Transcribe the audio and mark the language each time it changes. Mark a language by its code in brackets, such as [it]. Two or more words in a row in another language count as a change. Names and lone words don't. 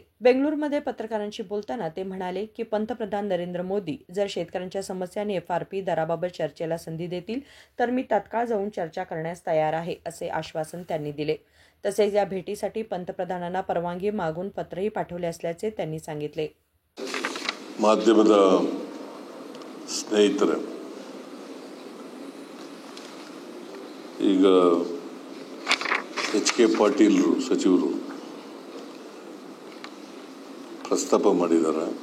[mr] बेंगळुरूमध्ये पत्रकारांशी बोलताना ते म्हणाले की पंतप्रधान नरेंद्र मोदी जर शेतकऱ्यांच्या समस्या आणि FRP दराबाबत चर्चेला संधी देतील तर मी तात्काळ जाऊन चर्चा करण्यास तयार आहे असे आश्वासन त्यांनी दिले. तसेच या भेटीसाठी पंतप्रधानांना परवानगी मागून पत्रही पाठवले असल्याचे त्यांनी सांगितले. [kn] ಮಾಧ್ಯಮದ ಸ್ನೇಹಿತರೆ, ಈಗ HK ಪಾಟೀಲ್ ಸಚಿವರು ಪ್ರಸ್ತಾಪ ಮಾಡಿದ್ದಾರೆ.